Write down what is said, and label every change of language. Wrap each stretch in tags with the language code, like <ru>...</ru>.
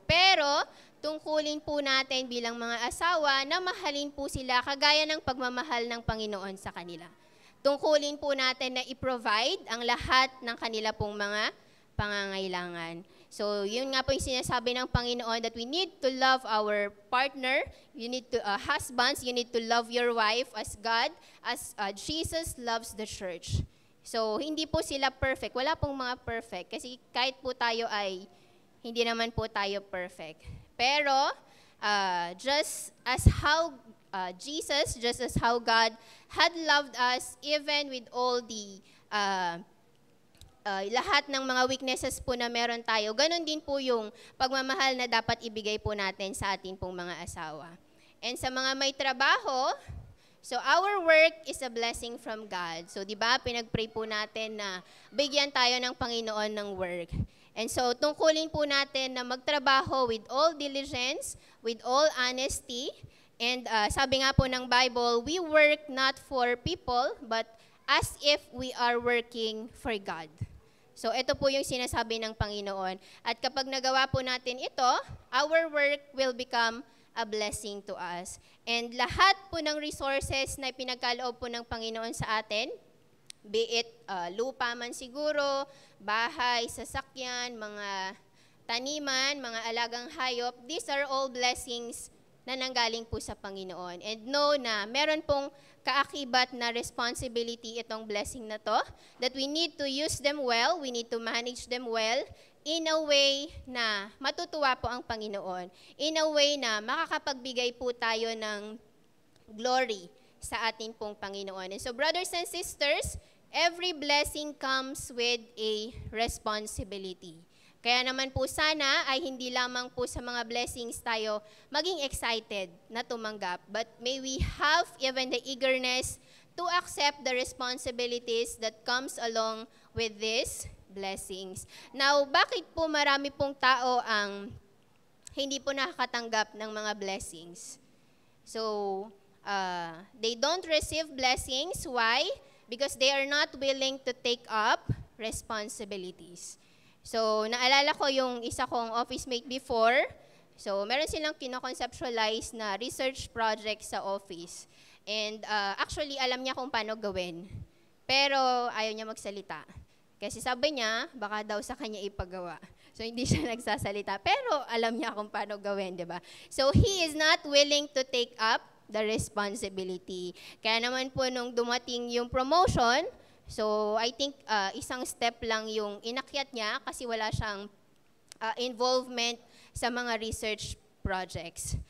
<tl>Pero, tungkulin po natin bilang mga asawa na mahalin po sila kagaya ng pagmamahal ng Panginoon sa kanila. Tungkulin po natin na i-provide ang lahat ng kanila pong mga pangangailangan.</tl> <en>So,</en> <tl>yun nga po yung sinasabi ng Panginoon</tl> <en>that we need to love our partner. You need to, husbands, you need to love your wife as God, as Jesus loves the church.</en> <tl>So, hindi po sila perfect. Wala pong mga perfect. Kasi kahit po tayo ay, hindi naman po tayo perfect. Pero,</tl> <en>just as how Jesus, just as how God had loved us, even with all the,</en> <tl>lahat ng mga weaknesses po na meron tayo, ganun din po yung pagmamahal na dapat ibigay po natin sa atin pong mga asawa.</tl> <en>And</en> <tl>sa mga may trabaho,</tl> <en>so our work is a blessing from God.</en> <tl>So 'di ba, pinag-pray po natin na bigyan tayo ng Panginoon ng work.</tl> <en>And so</en> <tl>tungkulin po natin na magtrabaho</tl> <en>with all diligence, with all honesty. And</en> <tl>sabi nga po ng</tl> <en>Bible, we work not for people, but as if we are working for God.</en> <tl>So ito po yung sinasabi ng Panginoon. At kapag nagawa po natin ito,</tl> <en>our work will become a blessing to us.</en> <tl>And lahat po ng resources na pinagkaloob po ng Panginoon sa atin, be it lupa man siguro, bahay, sasakyan, mga taniman, mga alagang hayop,</tl> <en>these are all blessings</en> <tl>na nanggaling po sa Panginoon.</tl> <en>And know</en> <tl>na meron pong kaakibat na</tl> <en>responsibility itong blessing na to, that we need to use them well, we need to manage them well, in a way</en> <tl>na matutuwa po ang Panginoon.</tl> <en>In a way</en> <tl>na makakapagbigay po tayo ng glory sa ating pong Panginoon.</tl> <en>And so brothers and sisters, every blessing comes with a responsibility.</en> <tl>Kaya naman po sana ay hindi lamang po sa mga blessings tayo maging excited na tumanggap,</tl> <en>but may we have even the eagerness to accept the responsibilities that comes along with these blessings.</en> <tl>Now, bakit po marami pong tao ang hindi po nakakatanggap ng mga blessings?</tl> <en>So, they don't receive blessings. Why? Because they are not willing to take up responsibilities.</en> <tl>So, naalala ko yung isa kong office mate before. So, meron silang kinoconceptualize na research project sa office. And actually, alam niya kung paano gawin. Pero ayaw niya magsalita. Kasi sabi niya, baka daw sa kanya ipagawa. So, hindi siya nagsasalita. Pero alam niya kung paano gawin, di ba?</tl> <en>So, he is not willing to take up the responsibility.</en> <tl>Kaya naman po nung dumating yung promotion, So I think isang step lang yung inakyat niya kasi wala siyang involvement sa mga research projects.</tl>